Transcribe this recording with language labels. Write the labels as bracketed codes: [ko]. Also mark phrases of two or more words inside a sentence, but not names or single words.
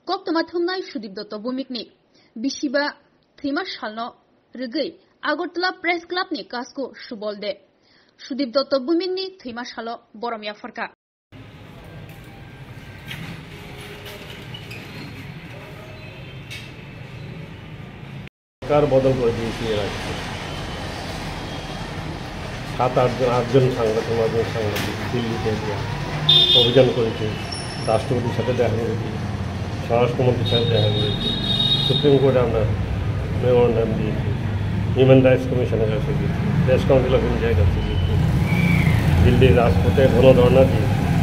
[trp] कक्तमा थुमनाय सुदीप दत्त भौमिकनि बिसिबा थैमा सालनो रगै आगरतला प्रेस क्लाबनि कासको सुबल दे सुदीप दत्त भौमिकनि थैमा सालो बरमिया फरका [bn] সরকার বদল করে দিয়েছে এর আগে 7-8 সাংবাদিক দিল্লিতে অভিযান করেছে, রাষ্ট্রপতির সাথে দেখা করেছি, স্বরাষ্ট্রমন্ত্রীর সাথে দেখা করেছি, সুপ্রিম কোর্টে আমরা মেমোরেন্ডাম দিয়েছি, হিউম্যান রাইটস কমিশনের কাছে দিয়েছি, প্রেস কাউন্সিল অফ ইন্ডিয়ার কাছে দিয়েছি, দিল্লির রাজপথে গণধর্ণা দিয়েছি।